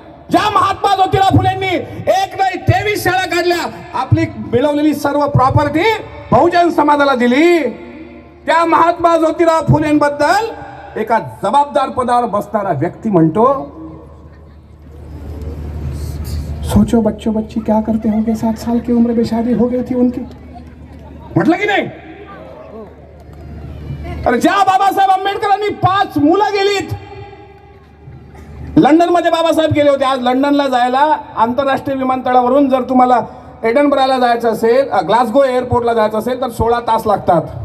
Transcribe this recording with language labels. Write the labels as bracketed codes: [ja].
[mr] ज्या महात्मा ज्योतिराव फुलेंनी 1 नाही 23 शाळा काढल्या, आपली मिळवलेली सर्व प्रॉपर्टी बहुजन समाजाला दिली, त्या महात्मा ज्योतिराव फुलेंबद्दल एका जबाबदार पदावर बसणारा व्यक्ती म्हणतो [hi] सोचो बच्चों बच्ची क्या करते होंगे, 7 साल की उम्र में शादी हो गई थी उनकी. [mr] म्हटलं की नाही. अरे ज्या बाबासाहेब आंबेडकरांनी 5 मुलं गेलीत. लंडन मध्ये बाबासाहेब गेले होते. आज लंडनला जायला आंतरराष्ट्रीय विमानतळावरून जर तुम्हाला एडनबराला जायचं असेल, ग्लासगो एअरपोर्टला जायचं असेल तर 16 तास लागतात.